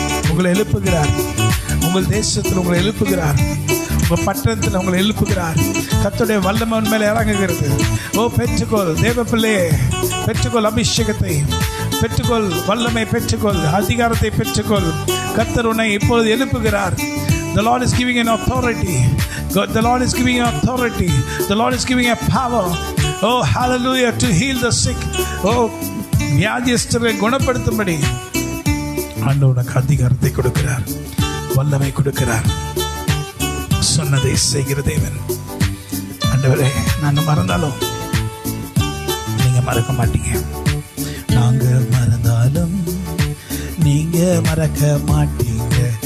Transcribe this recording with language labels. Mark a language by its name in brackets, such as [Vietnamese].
[Tamil] உங்களை எழுப்புகிறார், உங்கள் தேசத்தில் உங்களை எழுப்புகிறார், உங்க பட்டணத்தில் உங்களை எழுப்புகிறார். கர்த்தருடைய வல்லமை மேல இறங்குகிறது. ஓ, பெற்றுக்கொள் தேவ பிள்ளையே, பெற்றுக்கொள் அபிஷேகத்தை, பெற்றுக்கொள் வல்லமை, பெற்றுக்கொள் அதிகாரத்தை, பெற்றுக்கொள். கர்த்தர் உன்னை இப்பொழுது எழுப்புகிறார். [English] The Lord is giving an authority. God, the Lord is giving an authority. The Lord is giving a power. Oh, hallelujah, to heal the sick. [Tamil] Oh, வியாதியஸ்தரை குணப்படுத்தும்படி ஆண்டவர் உனக்கு அதிகாரத்தை கொடுக்கிறார், வல்லமை கொடுக்கிறார். சொன்னதை செய்கிற தேவன். ஆண்டவரே, நாங்க மறந்தாலும் நீங்க மறக்க மாட்டீங்க, நாங்க மறந்தாலும் நீங்க மறக்க மாட்டீங்க.